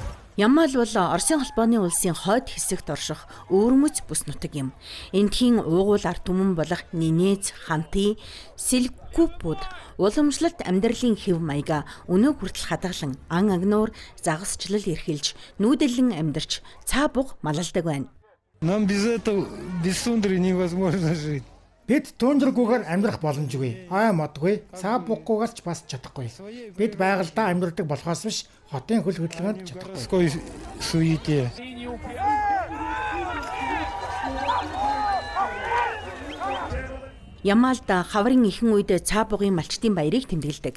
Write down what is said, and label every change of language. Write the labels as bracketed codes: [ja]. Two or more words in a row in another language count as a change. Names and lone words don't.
[mn] Ямал бол Оросын холбооны улсын хойд хэсэгт орших өвөрмөц бүс нутаг юм. Эндхийн уугуул ард түмэн болох Нинец, Ханти, Силкупууд уламжлалт амьдралын хэв маяга өнөө хүртэл хадгалан ан агнуур загасчлал эрхэлж нүүдэлэн амьдарч цаа буг малалдаг байна. [ru] Нам без этого без тундры невозможно жить. [mn] Бид тундргүйгээр амьдрах боломжгүй. Хой модгүй, цаа буггүйгээр ч бас чадахгүй. Бид байгальдаа амьдардаг болохоос биш хотын хөл хөдөлгөөнд чадахгүй. [ru] Суете. [mn] Ямалд хаврын ихэн үед цаа бугын малчтын баярыг тэмдэглэдэг.